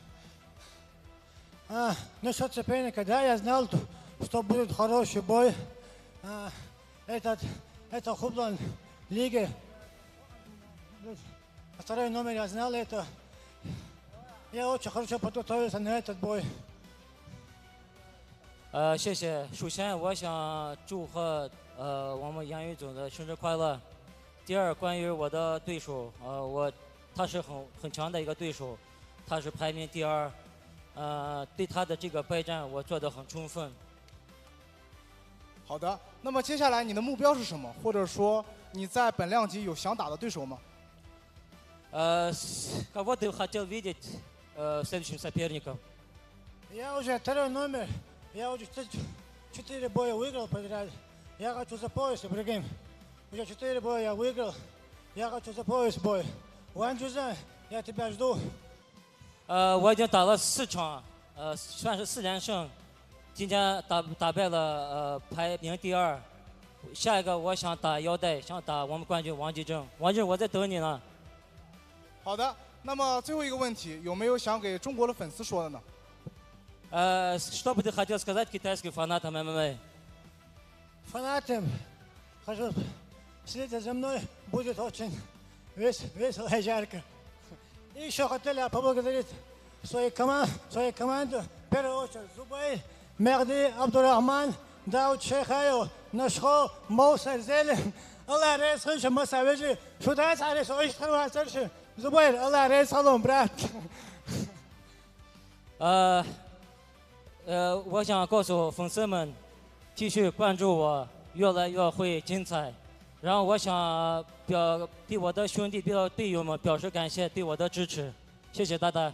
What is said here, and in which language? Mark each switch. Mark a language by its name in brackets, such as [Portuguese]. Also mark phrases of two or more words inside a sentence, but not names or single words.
[Russian] Насчет соперника, да, я знал, что будет хороший бой. Это Hubulan лиги. Второй номер я знал это. Я очень хорошо подготовился на этот бой. [Chinese] 谢谢。首先，我想祝贺我们杨宇总的生日快乐。第二，关于我的对手，他是很强的一个对手，他是排名第2，对他的这个备战我做得很充分。好的，那么接下来你的目标是什么？或者说你在本量级有想打的对手吗 [Russian] ？Кого ты хотел видеть следующим соперником? Я уже второй номер. Я уже 4 боя выиграл подряд. Я хочу за пояс, Ибрагим. Уже 4 боя я выиграл. Я хочу за пояс бой. Ван Чжузан, я тебя жду. [Chinese] 我已经打了4场，算是4连胜。今天打败了排名第2。下一个我想打腰带，想打我们冠军王继正。王继，我在等你呢。好的，那么最后一个问题，有没有想给中国的粉丝说的呢？ [Russian] Что бы ты хотел сказать китайским фанатам ММА? Фанатам хочу следить за мной, будет очень весело и жарко. И еще хотели поблагодарить свою команду, в первую очередь Зубай, Мерди, Абдурахман, Дауд Шейхаю, Нашхо, Мouса Зелен, Lai-er-ke, слышим, Масавежи, Шутай Цариш, Ойштрова Цариши, Зубай, Lai-er-ke, салом, брат. [Chinese] 我想告诉粉丝们，继续关注我，越来越会精彩。然后我想对我的兄弟、队友们表示感谢，对我的支持，谢谢大家。